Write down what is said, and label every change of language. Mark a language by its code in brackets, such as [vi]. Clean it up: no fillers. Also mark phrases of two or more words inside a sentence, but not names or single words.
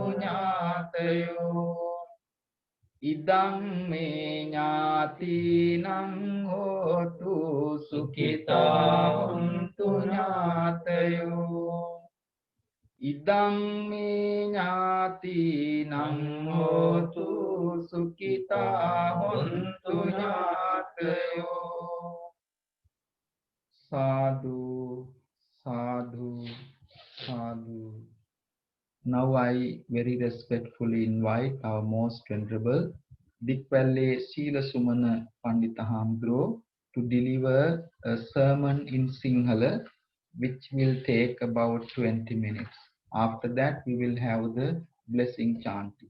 [pi] ඥාතයෝ ඉදං මේ ඥාතිනං හෝතු සුඛිතා හොන්තු ඥාතයෝ ඉදං මේ ඥාතිනං හෝතු සුඛිතා හොන්තු ඥාතයෝ Sadhu, sadhu, sadhu. [en] Now I very respectfully invite our most venerable Dikpalle Sila Sumana Panditahamdro to deliver a sermon in Sinhala which will take about 20 minutes. After that we will have the blessing chanting.